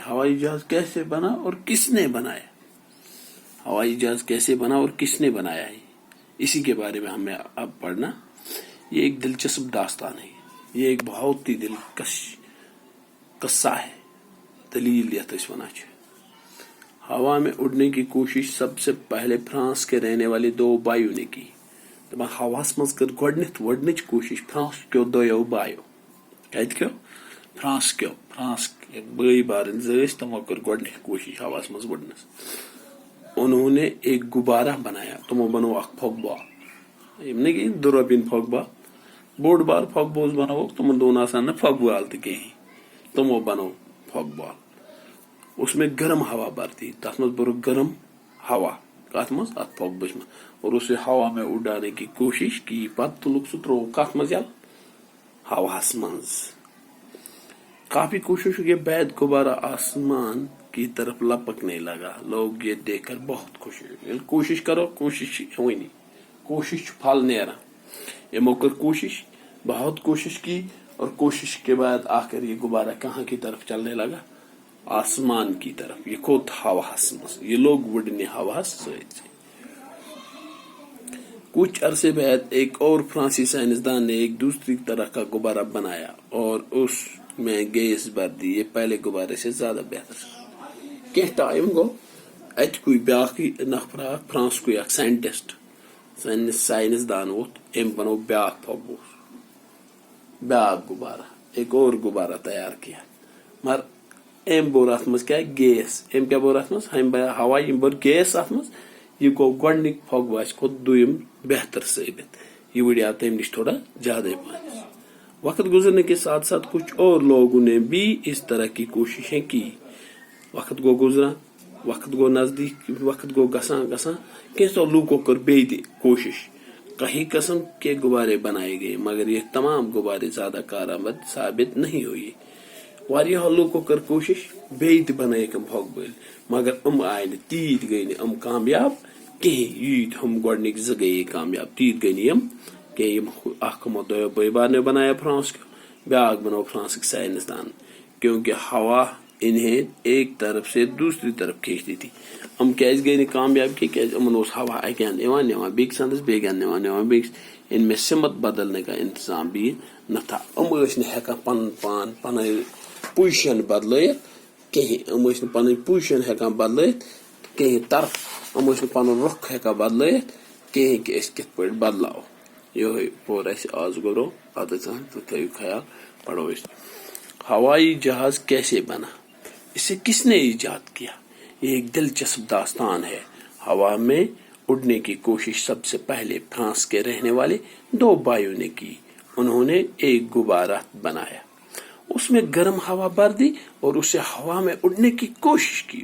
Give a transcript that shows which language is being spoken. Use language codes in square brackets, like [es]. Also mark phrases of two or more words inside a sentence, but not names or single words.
[ur] ہوائی جہاز کیسے بنا اور کس نے بنایا. ہوائی جہاز کیسے بنا اور کس نے بنایا ہے، اسی کے بارے میں ہمیں اب پڑھنا. یہ ایک دلچسپ داستان ہے. یہ ایک بہت ہی دلکش قصہ ہے. [ks] دلیل یتھ اس ونا چھ. [ur] ہوا میں اڑنے کی کوشش سب سے پہلے فرانس کے رہنے والے دو بھائیوں نے کی. [ks] ہواس مز کر گۄڈنیتھ وڑنٕچ کوشش فرانس کیو دۄیو بھائیو. کتہِ کیو؟ فرانس بٲے بارٕنۍ زٕ ٲسۍ، تمو کٔر گۄڈنیتھ کوشش ہواس مز وڑنس. [ur] انہوں نے ایک غبارہ بنایا. [ks] تمو بنو اکھ پھۄکہٕ بال. یم نہٕ کِہیٖنۍ 2 رۄپین پھۄکہٕ بال، بوٚڑ بار پھۄکہٕ بوز بنووُکھ. تمن دۄن آسان نہٕ پھۄکہٕ بال تہِ کِہیٖنۍ. تمو بنو پھۄکہٕ بال. [ur] اس میں گرم ہوا بھرتی، [ks] تتھ مز بھرُکھ گرم ہوا. کتھ مز؟ اتھ پھۄکہٕ بچ مز. [ur] اور اسے ہوا میں اڑانے کی کوشش کی. [ks] پتہٕ تُلُکھ سُہ ترووُکھ کتھ مز یلہٕ؟ ہواہس مز. [ur] کافی کوششوں کے بعد غبارہ آسمان کی طرف لپکنے لگا. لوگ یہ دیکھ کر بہت خوش ہوئے. کوشش کرو، [ks] کوشش ونی، کوشش پھل نیران. یمو کر کوشش، [ur] بہت کوشش کی، اور کوشش کے بعد آخر یہ غبارہ کہاں کی طرف چلنے لگا؟ آسمان کی طرف. [ks] یہ کھوت ہواہس مز. یہ لوگ وڑنے ہواہس سۭتۍ. [ur] کچھ عرصے بعد ایک اور فرانسی سائنسدان نے ایک دوسری طرح کا غبارہ بنایا اور اس میں گیس بھر دی. یہ پہلے غبارے سے زیادہ بہتر. [ks] کینٛہہ ٹائم گو، اتہِ کوئی بیاکھ نفر اکھ فرانس کوئی اکھ سائنٹسٹ سائنسدان ووت. أمۍ بنو بیاکھ پھۄکہٕ، بیاکھ غبارہ، [ur] ایک اور غبارہ تیار کیا. [ks] مگر أمۍ بوٚر اتھ منٛز کیٛاہ؟ گیس. أمۍ کیٛاہ بوٚر اتھ منٛز؟ ہوا. یِم بوٚر گیس اتھ منٛز. یہ گوٚو گۄڈنیُک پھۄکہٕ باسہِ کھۄتہٕ دوٚیِم بہتر ثٲبت. یہ وڑیا تم نش تھوڑا زیادہ پہن. [ur] وقت گزرنے کے ساتھ ساتھ کچھ اور لوگوں نے بھی اس طرح کی کوششیں کی. [ks] وقت گو گزران، وقت گو نزدیک، وقت گو گسان کینسو لوکو کر بیٚیہِ تہِ کوشش. [ur] کئی قسم کے غبارے بنائے گئے مگر یہ تمام غبارے زیادہ کارآمد ثابت نہیں ہوئی. [ks] واریاہو لوکو کر کوشش بیٚیہِ تہِ بنائیکھ پھۄکہٕ بٔلۍ مگر آئے نہٕ تیٖتۍ گٔے نہٕ کامیاب کہین. ییٖتۍ ہم گۄڈنِکۍ زٕ گٔیے کامیاب تیٖتۍ گٔے نہٕ یِم کینٛہہ. یِم اکھ ہمو دۄیو بٲے نے بنایا فرانس کو، بیاکھ بنو فرانسک سائنسدان. [ur] کیونکہ ہوا انہیں ایک طرف سے دوسری طرف کھینچتی تھی. [ks] کیازِ گٔے نہٕ کامیاب کیازِ یِمن اوس ہوا اکہِ اندٕ یِوان نِوان بیٚکِس اندس، بیٚکہِ اندٕ نِوان بیٚکِس. [ur] ان میں سمت بدلنے کا انتظام بھی نہ تھا. [ks] ٲسۍ نہٕ ہٮ۪کان پنُن پان پنٕنۍ پُزِشن بدلٲیِتھ کہین. ٲسۍ نہٕ پنٕنۍ پُزِشن ہٮ۪کان بدلٲیِتھ کہین طرف. ٲسۍ نہٕ پنُن رُخ ہٮ۪کان بدلٲیِتھ کہین کہ أسۍ کِتھ پٲٹھۍ بدلاو. یہوے پوٚر اَسہِ آز گُزرو پتہٕ تُہۍ تھٲیِو خیال پڑھو أسۍ. [ur] ہوائی جہاز کیسے بنا، اسے کس نے ایجاد کیا؟ یہ ایک دلچسپ داستان ہے. ہوا میں اڑنے کی کوشش سب سے پہلے فرانس کے رہنے والے دو بھائیوں نے کی. انہوں نے ایک غبارہ بنایا، اس میں گرم ہوا بھر دی اور اسے ہوا میں اڑنے کی کوشش کی.